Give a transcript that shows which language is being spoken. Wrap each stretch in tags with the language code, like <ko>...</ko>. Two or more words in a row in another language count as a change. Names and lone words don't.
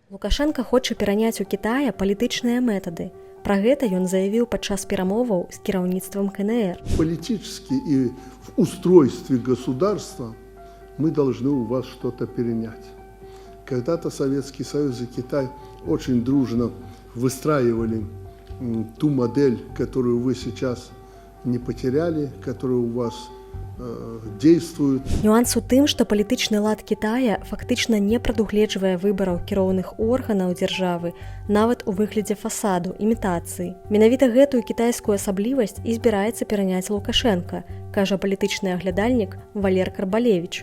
<be>Лукашенко хоча пераняць у Китая палітычныя метады. Пра гэта ён заявіў падчас перамоваў з кіраўніцтвам КНР.</be> <ru>Политически и в устройстве государства мы должны у вас что-то перенять. Когда-то Советский Союз и Китай очень дружно выстраивали ту модель, которую вы сейчас не потеряли, которая у вас действует.</ru> <be>Нюанс у тым, што палітычны лад Китая фактычна не прадугледжвае выбараў кіроўных органаў дзяржавы нават у выглядзе фасаду, імітацыі. Менавіта гэтую кітайскую асаблівасць і збіраецца пераняць Лукашенка, кажа палітычны аглядальнік Валер Карбалевіч.</be>